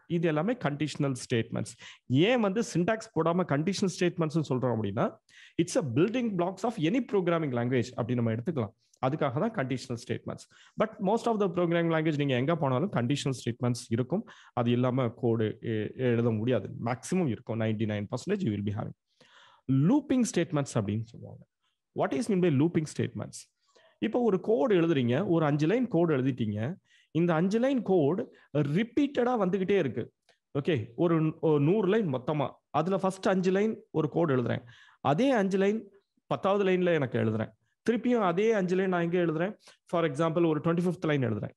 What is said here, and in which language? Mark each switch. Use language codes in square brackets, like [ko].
[ta] இது எல்லாமே conditional statements. ஏன் வந்து சின்டாக்ஸ் போடாம கண்டிஷனல் ஸ்டேட்மெண்ட்ஸ் சொல்றோம் அப்படின்னா [en] it's a building blocks of any programming language [ta] அப்படி நம்ம எடுத்துக்கலாம். அதுக்காக தான் conditional statements. But most of the programming language நீங்க எங்க போனாலும் கண்டிஷனல் ஸ்டேட்மெண்ட்ஸ் இருக்கும். அது இல்லாம கோடு எழுத முடியாது. மேக்ஸிமம் இருக்கும், 99% [en] you will be having. [ta] Looping statements அப்படின்னு சொல்லுவாங்க. [en] What is mean by looping statements? [ta] இப்போ ஒரு கோடு எழுதுறீங்க, ஒரு 5 லைன் கோடு எழுதிட்டீங்க. இந்த 5 லைன் கோடு ரிப்பீட்டடா வந்துகிட்டே இருக்கு. ஓகே, ஒரு 100 லைன் மொத்தமா, அதுல ஃபர்ஸ்ட் 5 லைன் ஒரு கோடு எழுதுறேன், அதே 5 லைன் 10வது லைன்ல எனக்கு எழுதுறேன், திருப்பியும் அதே 5 லைன் நான் எங்க எழுதுறேன், ஃபார் எக்ஸாம்பிள் ஒரு 25th லைன் எழுதுறேன்.